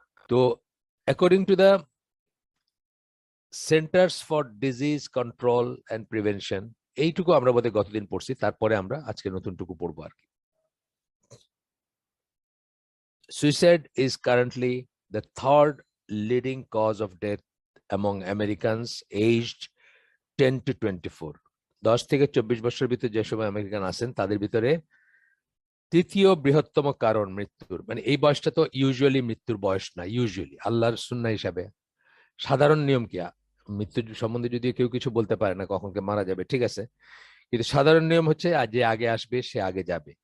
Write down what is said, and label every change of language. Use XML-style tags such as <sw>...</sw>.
<bn>তো</bn> <en>according to the Centers for Disease Control and Prevention,</en> <bn>এইটুকু আমরা বোধহয় গতদিন পড়ছি, তারপরে আমরা আজকে নতুনটুকু পড়বো আর কি।</bn> <en>Suicide is currently the third leading cause of death among Americans aged 10 to 24.</en> <bn>10 থেকে 24 বছরের ভিতরে যে সময় আমেরিকান আছেন তাদের ভিতরে তৃতীয় বৃহত্তম কারণ মৃত্যুর, মানে এই বয়সটা তো ইউজুয়ালি মৃত্যুর বয়স না, ইউজুয়ালি আল্লাহর সুন্নাহ হিসাবে সাধারণ নিয়ম কি, মৃত্যু সম্বন্ধে যদি কেউ কিছু বলতে পারে না কখন কে মারা যাবে, ঠিক আছে, কিন্তু সাধারণ নিয়ম হচ্ছে যে আগে আসবে সে আগে যাবে।</bn>